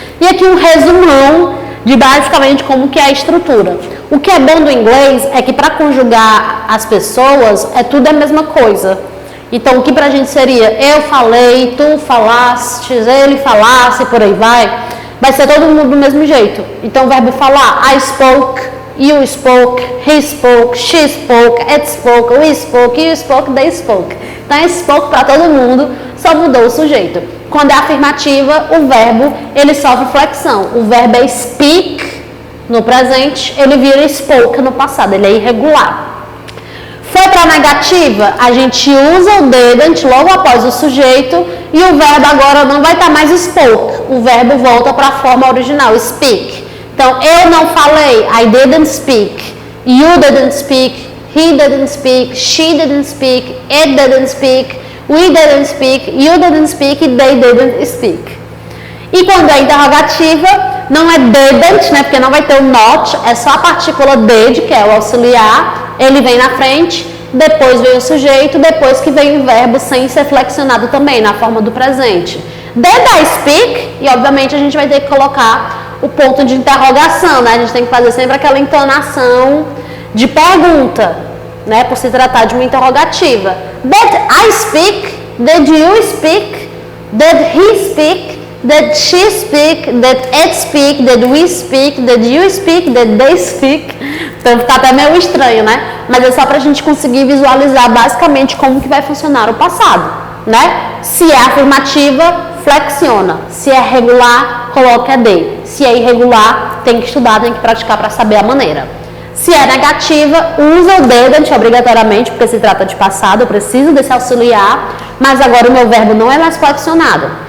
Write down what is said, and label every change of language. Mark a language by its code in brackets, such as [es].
[pt] E aqui um resumão de basicamente como que é a estrutura. O que é bom do inglês é que para conjugar as pessoas, tudo a mesma coisa. Então o que pra gente seria eu falei, tu falaste, ele falasse, por aí vai ser todo mundo do mesmo jeito. Então o verbo falar, [en] I spoke, you spoke, he spoke, she spoke, it spoke, we spoke, you spoke, they spoke. [pt] Então é spoke para todo mundo, só mudou o sujeito. Quando é afirmativa, o verbo ele sofre flexão. O verbo é speak no presente, ele vira spoke no passado, ele é irregular. Foi para negativa, a gente usa o didn't logo após o sujeito e o verbo agora não vai estar mais spoke. O verbo volta para a forma original, speak. Então, eu não falei, [en] I didn't speak, you didn't speak, he didn't speak, she didn't speak, it didn't speak, we didn't speak, you didn't speak, they didn't speak. [pt] E quando é interrogativa, não é didn't, né, porque não vai ter o not, é só a partícula did, que é o auxiliar, ele vem na frente, depois vem o sujeito, depois que vem o verbo sem ser flexionado também, na forma do presente. [en] Did I speak? [pt] E obviamente a gente vai ter que colocar o ponto de interrogação, né? A gente tem que fazer sempre aquela entonação de pergunta, né? Por se tratar de uma interrogativa. [en] Did I speak? Did you speak? Did he speak? that she speak, that it speak, that we speak, that you speak, that they speak. [pt] Então fica até meio estranho, né? Mas é só pra gente conseguir visualizar basicamente como que vai funcionar o passado, né? Se é afirmativa, flexiona. Se é regular, coloca ED. Se é irregular, tem que estudar, tem que praticar para saber a maneira. Se é negativa, usa o didn't obrigatoriamente, porque se trata de passado, eu preciso desse auxiliar, mas agora o meu verbo não é mais flexionado.